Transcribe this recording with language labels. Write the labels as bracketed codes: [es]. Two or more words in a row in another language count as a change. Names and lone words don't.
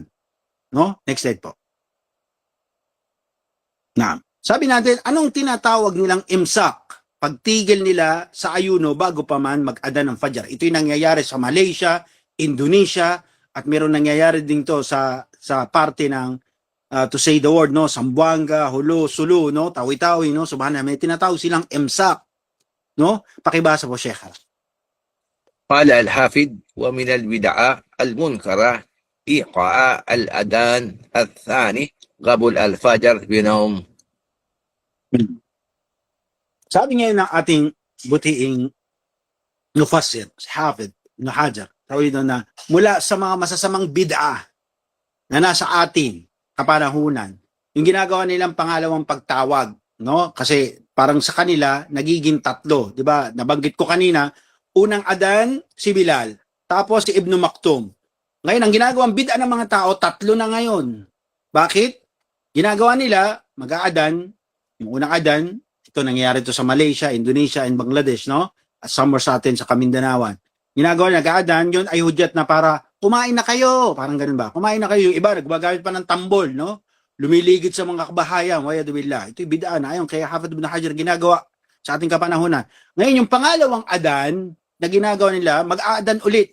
[tl] No? [en] Next slide [tl] po. Na. Sabi natin, anong tinatawag nilang imsak? Pagtigil nila sa ayuno bago pa man mag-adan ng Fajr. Ito yung nangyayari sa Malaysia, Indonesia, at meron nangyayari din to sa parte ng [en] to say the word, [tl] no, Zamboanga, Hulu, Sulu, no, Tawi-Tawi, no, subhanallah, may tinatawag silang imsak, no? Pakibasa po, Sheikh. [ar] قال الحافظ ومن البدع المنكرة إيقاع الأذان الثاني قبل الفجر بنوم. [tl] Sabi ngayon ng ating butiing mufassir, Hafid Ibn Hajar, tawid na mula sa mga masasamang bid'ah na nasa atin kapanahunan, yung ginagawa nilang pangalawang pagtawag, no? Kasi parang sa kanila nagiging tatlo, 'di ba? Nabanggit ko kanina, unang adan si Bilal, tapos si Ibn Maktum. Ngayon ang ginagawang bid'ah ng mga tao, tatlo na ngayon. Bakit? Ginagawa nila mag-aadan, yung unang adan, ito Ito nangyayari to sa Malaysia, Indonesia, and Bangladesh, no? At somewhere sa atin sa Kamindanawan. Ginagawa nila, nag-aadan, yun ay hudyat na para kumain na kayo. Parang ganun ba? Kumain na kayo. Yung iba, nagbagamit pa ng tambol, no? Lumiligid sa mga kabahayan. Wayadulillah. Ito'y bid'ah na. Ayon kay Hafid ibn Hajar ginagawa sa ating kapanahunan. Ngayon, yung pangalawang adan na ginagawa nila, mag-aadan ulit.